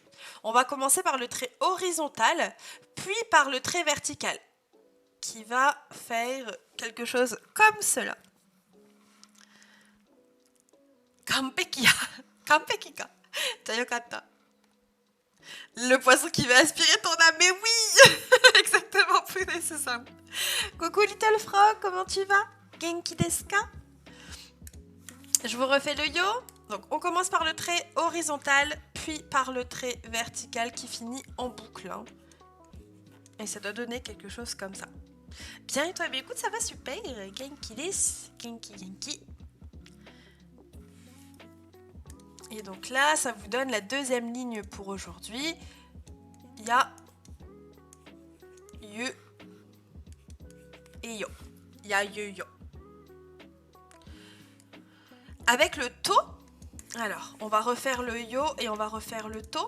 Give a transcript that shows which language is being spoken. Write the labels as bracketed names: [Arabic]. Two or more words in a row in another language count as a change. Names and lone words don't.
[French] On va commencer par le trait horizontal, puis par le trait vertical, qui va faire quelque chose comme cela. [Japanese] Kampekia. 完璧か。よかった. [French] Le poisson qui va aspirer ton âme, mais oui. Exactement, Pounet, c'est ça. Coucou Little Frog, comment tu vas? [Japanese] 元気ですか? [French] Je vous refais le yo. Donc on commence par le trait horizontal, puis par le trait vertical qui finit en boucle. Hein. Et ça doit donner quelque chose comme ça. Bien et toi? Mais écoute, ça va super. [Japanese] 元気です。元気. [French] Et donc là, ça vous donne la deuxième ligne pour aujourd'hui. Il y a yu et yo. Il y a yo. Avec le to, alors on va refaire le yo et on va refaire le to.